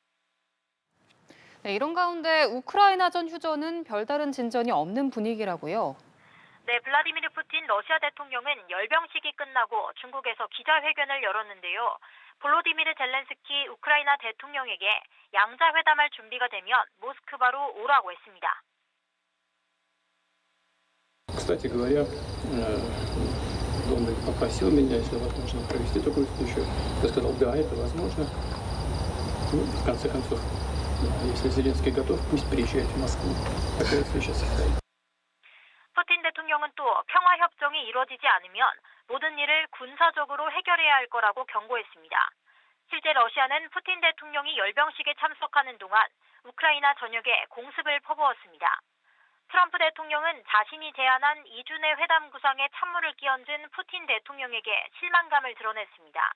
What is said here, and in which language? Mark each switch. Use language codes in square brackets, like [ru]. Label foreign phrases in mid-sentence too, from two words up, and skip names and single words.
[ko] 네, 이런 가운데 우크라이나전 휴전은 별다른 진전이 없는 분위기라고요. 네, 블라디미르 푸틴 러시아 대통령은 열병식이 끝나고 중국에서 기자회견을 열었는데요. 볼로디미르 젤렌스키 우크라이나 대통령에게 양자회담할 준비가 되면 모스크바로 오라고 했습니다. [ru] Кстати говоря, Дональд попросил меня, если возможно, провести такую встречу. Я сказал, да, это возможно. Ну, в конце концов, если Зеленский готов, пусть приезжает в Москву. Такая встреча состоится. [ko] 푸틴 대통령은 또 평화협정이 이루어지지 않으면 모든 일을 군사적으로 해결해야 할 거라고 경고했습니다. 실제 러시아는 푸틴 대통령이 열병식에 참석하는 동안 우크라이나 전역에 공습을 퍼부었습니다. 트럼프 대통령은 자신이 제안한 2주 내 회담 구상에 찬물을 끼얹은 푸틴 대통령에게 실망감을 드러냈습니다.